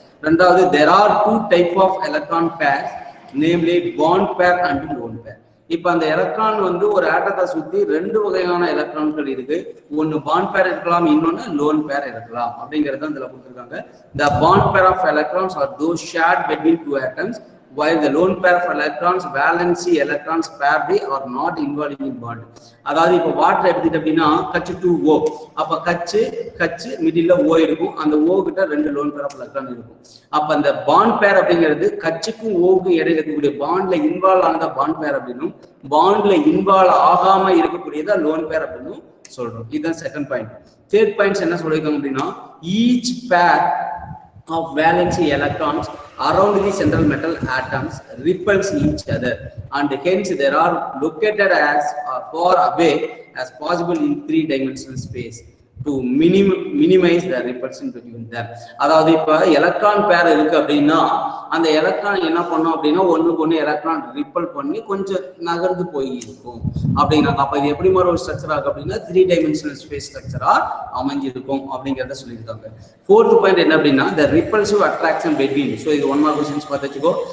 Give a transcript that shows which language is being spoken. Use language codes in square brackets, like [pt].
[ta] ரெண்டாவது, [en] there are 2 type of electron pairs, namely bond pair and lone pair. [ta] இப்ப அந்த electron வந்து ஒரு ஆட்டத்தை சுத்தி 2 வகையான எலக்ட்ரான்கள் இருக்கு. ஒன்னு பாண்ட் பேர் இருக்கலாம், இன்னொன்னு லோன் பேர் இருக்கலாம் அப்படிங்கறத இதுல கொடுத்திருக்காங்க. [en] The bond pair of electrons are those shared between 2 atoms, while the lone pair of electrons valency electrons pair they are not involved in bond. [ta] அதாவது இப்ப வாட்டர் எடுத்துட்டு அப்படின்னா H2O. அப்ப கச்சு மிடில்ல O இருக்கும். அந்த O கிட்ட 2 லோன் பேர் ஆஃப் எலக்ட்ரான் இருக்கும். அப்ப அந்த பாண்ட் பேர் அப்படிங்கிறது கச்சுக்கும் ஓவுக்கும் இடையில இருக்கக்கூடிய பாண்ட்ல இன்வால்வ் ஆனத பாண்ட் பேர் அப்படின்னும், பாண்ட்ல இன்வால்வ் ஆகாம இருக்கக்கூடியதா லோன் பேர் அப்படின்னு சொல்றோம். இதுதான் செகண்ட் பாயிண்ட். [en] third points [ta] என்ன சொல்லிருக்காங்க அப்படின்னா [en] Each pair of valency electrons around the central metal atoms repels each other and hence they are located as far away as possible in 3-dimensional space to minimize the repulsion between them. [ta] அதாவது இப்ப electron பேர் இருக்கு அப்படின்னா அந்த electron என்ன பண்ணும் அப்படின்னா ஒண்ணுக்கு ஒண்ணு எலக்ட்ரான் ரிப்பல் பண்ணி கொஞ்சம் நகர்ந்து போய் இருக்கும் அப்படிங்கிறாங்க. அப்ப இது எப்படி மாதிரி ஒரு ஸ்ட்ரக்சர் ஆகும் அப்படின்னா 3-dimensional ஸ்பேஸ் ஸ்ட்ரக்சரா அமைஞ்சிருக்கும் அப்படிங்கிறத சொல்லியிருக்காங்க. ஃபோர்த் பாயிண்ட் என்ன அப்படின்னா [en] the repulsive attraction between. [ta] So இது 1 மார்க் கொஸ்டின்ஸ் பார்த்து வச்சுக்கோ.